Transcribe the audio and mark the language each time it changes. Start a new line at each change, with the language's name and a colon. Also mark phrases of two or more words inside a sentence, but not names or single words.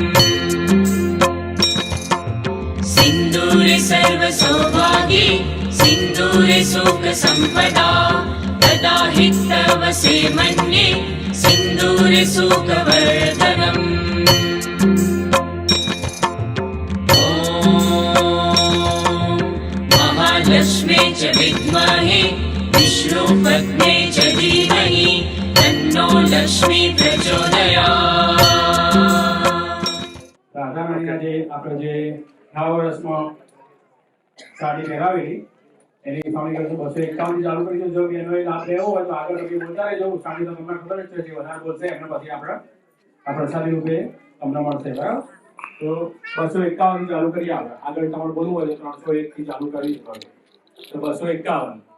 Sanskrit: सिंदूरे सर्व सौभाग्ये सिंदूरे सुख संपदा तदा हि तव से मन्ये सिंदूरे सुख वर्धनम् लक्ष्मी च विद्महे विष्णुपत्ने च धीमहि तन्नो लक्ष्मी प्रचोदयात्
Gujarati: રાધામણીના જે આપણે જે નવા વર્ષમાં સાડી પહેરાવેલી એની ફાવણી કરશું 251 ચાલુ કરી જો એનો લાભ લેવો હોય તો આગળ તમે બોલતા રહેજો સાડી તો તમને ખબર જ છે જે વધારે બોલશે એમને પછી આપણે આ પ્રસાદી રૂપે તમને મળશે બરાબર તો 251 ચાલુ કરીએ આપણે આગળ તમારે બોલવું હોય તો 301 થી ચાલુ કરી શકો તો 251